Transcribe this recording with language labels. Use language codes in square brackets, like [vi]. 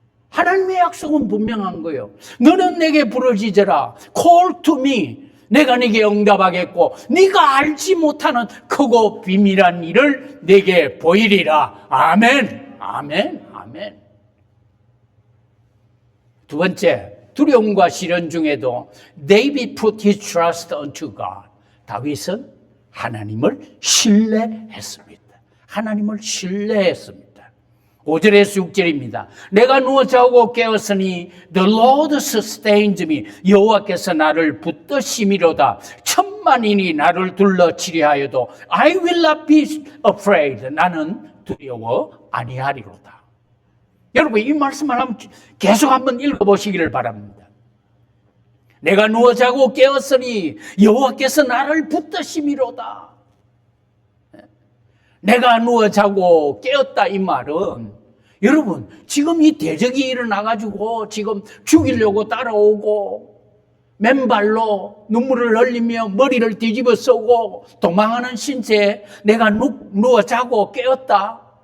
[ko] 하나님의 약속은 분명한 거예요. 너는 내게 부르짖으라. [en] Call to me. [ko] 내가 네게 응답하겠고 네가 알지 못하는 크고 비밀한 일을 네게 보이리라. 아멘. 아멘. 아멘. 두 번째, 두려움과 시련 중에도 [en] David put his trust unto God. [ko] 다윗은 하나님을 신뢰했습니다. 하나님을 신뢰했습니다. 5절에서 6절입니다. 내가 누워 자고 깨었으니 [en] The Lord sustained me. [ko] 여호와께서 나를 붙드심이로다. 천만인이 나를 둘러치려 하여도 [en] I will not be afraid. [ko] 나는 두려워 아니하리로다. 여러분, 이 말씀을 계속 한번 읽어보시기를 바랍니다. 내가 누워 자고 깨었으니 여호와께서 나를 붙드심이로다. 내가 누워 자고 깨었다, 이 말은 여러분, 지금 이 대적이 일어나가지고 지금 죽이려고 따라오고 맨발로 눈물을 흘리며 머리를 뒤집어 쓰고 도망하는 신세에 내가 누워 자고 깨었다.